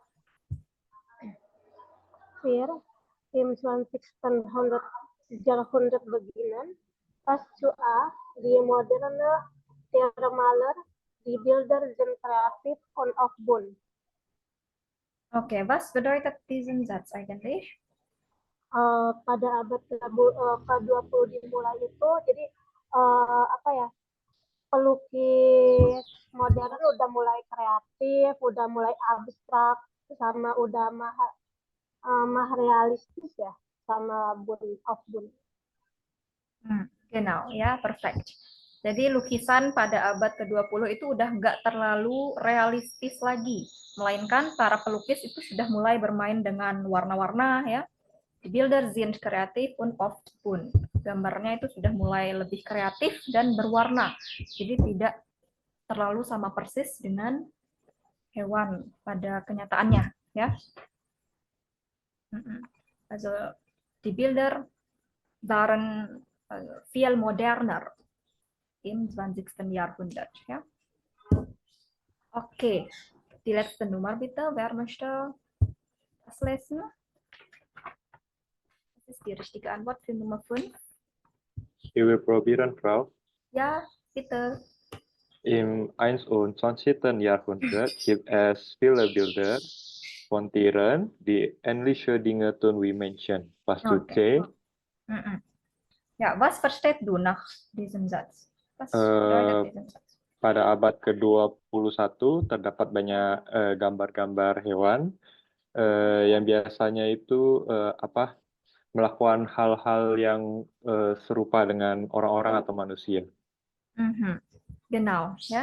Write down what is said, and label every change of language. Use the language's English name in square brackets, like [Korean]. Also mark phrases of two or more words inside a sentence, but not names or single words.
[German] Wir im 20. Jahrhundert beginnen, pas die moderne Tiermaler, die Bilder sind kreativ und auch bunt. Okay, was bedeutet diesen Satz eigentlich? [Indonesian] Pada abad ke-20 dimulai itu, jadi pelukis modern udah mulai kreatif, udah mulai abstrak, sama udah mah realistis ya, sama bunt. [German] Genau, [Indonesian] ya, perfect. Jadi lukisan pada abad ke-20 itu udah nggak terlalu realistis lagi, melainkan para pelukis itu sudah mulai bermain dengan warna-warna, ya. [German] Die Bilder sind kreativ und oft bunt. [Indonesian] Gambarnya itu sudah mulai lebih kreatif dan berwarna, jadi tidak terlalu sama persis dengan hewan pada kenyataannya, ya. [German] Also die Bilder waren viel moderner im 20. Jahrhundert. Ja? Okay, die letzte Nummer bitte. Wer möchte das lesen? Das ist die richtige Antwort für Nummer 5. Ich will probieren, Frau. Ja, bitte. Im 21. Jahrhundert gibt es viele Bilder von Tieren, die ähnliche Dinge tun wie Menschen. Was tut C? Ja, was versteht du nach diesem Satz? Was bedeutet diesen Satz? [Indonesian] Pada abad ke-21 terdapat banyak gambar-gambar hewan yang biasanya itu melakukan hal-hal yang serupa dengan orang-orang atau manusia. [German] Genau, ya.